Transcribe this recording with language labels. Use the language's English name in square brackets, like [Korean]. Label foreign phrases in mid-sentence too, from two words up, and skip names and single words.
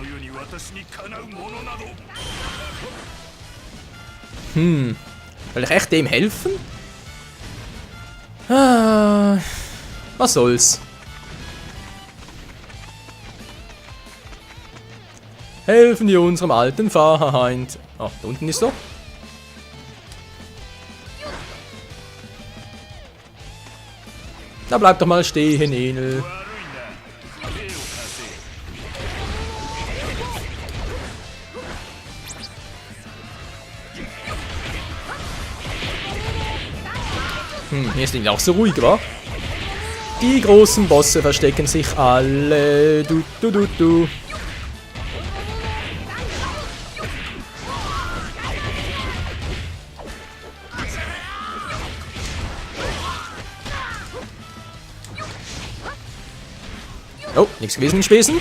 [Japanese] 私にかなうものなど [German] Will ich echt dem helfen? Ah, was soll's. Helfen wir unserem alten Feind. Ah, da unten ist er. Da bleib doch mal stehen, Enel. [Japanese] 悪いな手を貸せ [German] Hier ist irgendwie auch so ruhig, wa? Die großen Bosse verstecken sich alle. Du. Oh, nichts gewesen in Spesen.